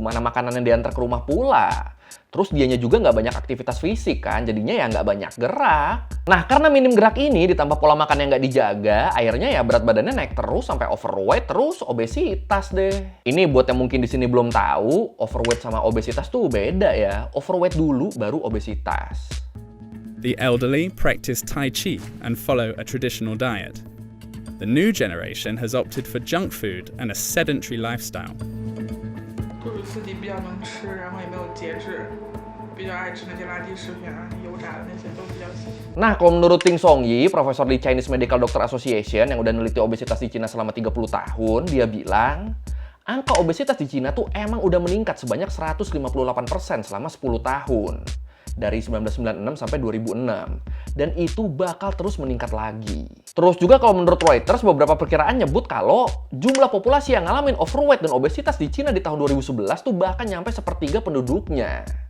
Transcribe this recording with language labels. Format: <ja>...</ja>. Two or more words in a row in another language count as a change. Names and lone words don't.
<id>Mana makanan yang diantar ke rumah pula. Terus dianya juga nggak banyak aktivitas fisik kan. Jadinya ya nggak banyak gerak. Nah karena minim gerak ini ditambah pola makan yang nggak dijaga, akhirnya ya berat badannya naik terus sampai overweight terus obesitas deh. Ini buat yang mungkin di sini belum tahu, overweight sama obesitas tuh beda ya. Overweight dulu baru obesitas.</id> <en>The elderly practice Tai Chi and follow a traditional diet. The new generation has opted for junk food and a sedentary lifestyle.</en> <zh>就是自己比较能吃，然后也没有节制，比较爱吃那些垃圾食品啊、油炸的那些都比较喜欢。</zh> <id>Nah, kalau menurut Ting Songyi, profesor di Chinese Medical Doctor Association yang udah neliti obesitas di Cina selama 30 tahun, dia bilang, angka obesitas di Cina tuh emang udah meningkat sebanyak 158% selama 10 tahun. Dari 1996 sampai 2006. Dan itu bakal terus meningkat lagi. Terus juga kalau menurut Reuters, beberapa perkiraan nyebut kalau jumlah populasi yang ngalamin overweight dan obesitas di Cina di tahun 2011 tuh bahkan nyampe sepertiga penduduknya.</id>